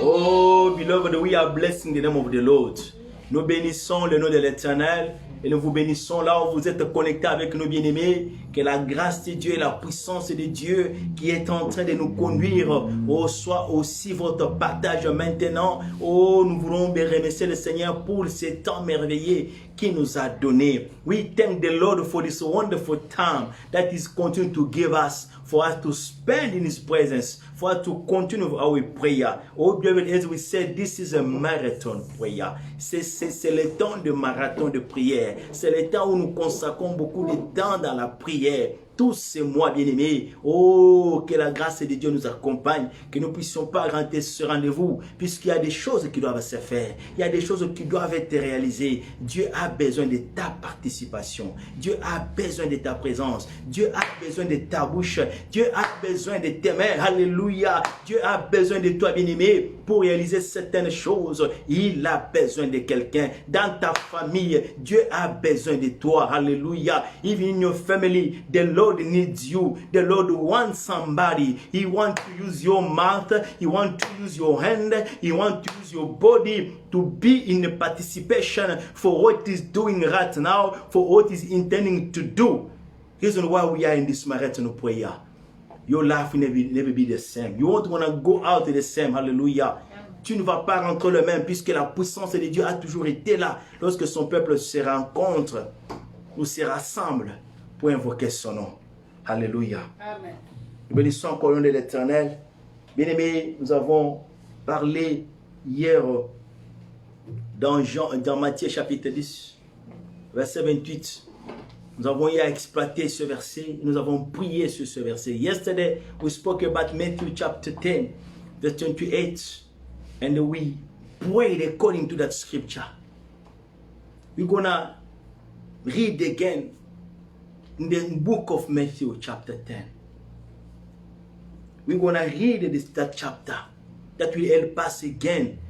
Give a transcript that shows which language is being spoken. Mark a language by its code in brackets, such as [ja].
[en] Oh, beloved, we are blessing the name of the Lord. [fr] Nous bénissons le nom de l'Éternel et nous vous bénissons là où vous êtes connectés avec nos bien-aimés. Que la grâce de Dieu et la puissance de Dieu qui est en train de nous conduire soit aussi votre partage maintenant. Oh, nous voulons remercier le Seigneur pour ce temps merveilleux qu'il nous a donné. We thank the Lord for this wonderful time that is continuing to give us, for us to spend in His presence, for us to continue our prayer. Oh, beloved, as we said, this is a marathon prayer. C'est le temps de marathon de prière. C'est le temps où nous consacrons beaucoup de temps dans la prière. Tous ces mois, bien-aimés, oh, que la grâce de Dieu nous accompagne, que nous ne puissions pas rater ce rendez-vous, puisqu'il y a des choses qui doivent se faire, il y a des choses qui doivent être réalisées. Dieu a besoin de ta participation, Dieu a besoin de ta présence, Dieu a besoin de ta bouche, Dieu a besoin de tes mains, alléluia, Dieu a besoin de toi, bien-aimé, pour réaliser certaines choses. Il a besoin de quelqu'un dans ta famille, Dieu a besoin de toi, alléluia. [en] Even in your family, the Lord needs you. The Lord wants somebody. He wants to use your mouth. He wants to use your hand. He wants to use your body to be in the participation for what He's doing right now, for what He's intending to do. Reason why we are in this marathon prayer. Your life will never be the same. You won't want to go out the same. Hallelujah. [fr] Tu ne vas pas rentrer le même, puisque la puissance de Dieu a toujours été là lorsque son peuple se rencontre ou se rassemble pour invoquer son nom. Alléluia. Amen. Nous bénissons encore le nom de l'Éternel. Bien-aimés, nous avons parlé hier dans Matthieu chapitre 10, verset 28. Nous avons eu à exploiter ce verset. Nous avons prié sur ce verset. [en] Yesterday, we spoke about Matthew chapter 10, verse 28. And we prayed according to that scripture. We're going to read again in the book of Matthew chapter 10. We're going to read that chapter that will help us again